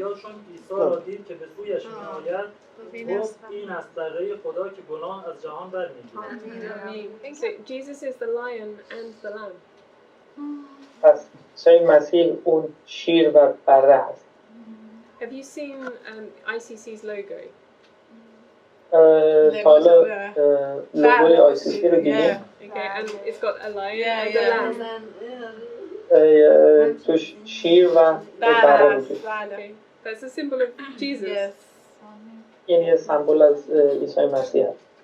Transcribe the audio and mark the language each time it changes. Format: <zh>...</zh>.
<fa>یاشون عیسی را دید که به سویش می‌آید، گفت این است بره خدا که گناه از جهان برمی‌گیرد.</fa> <en>So Jesus is the lion and the lamb.</en> <fa>پس عیسی مسیح اون شیر و بره هست.</fa> <en>Have you seen ICC's logo?</en> <fa>حالا لوگوی ICC رو دیدیم.</fa> <en>Okay, and it's got a lion and a lamb.</en> <fa>توش شیر و بره وجود.</fa> <en>Okay, that's a symbol of Jesus.</en> <fa>این یه سمبل از عیسی مسیح هست.</fa>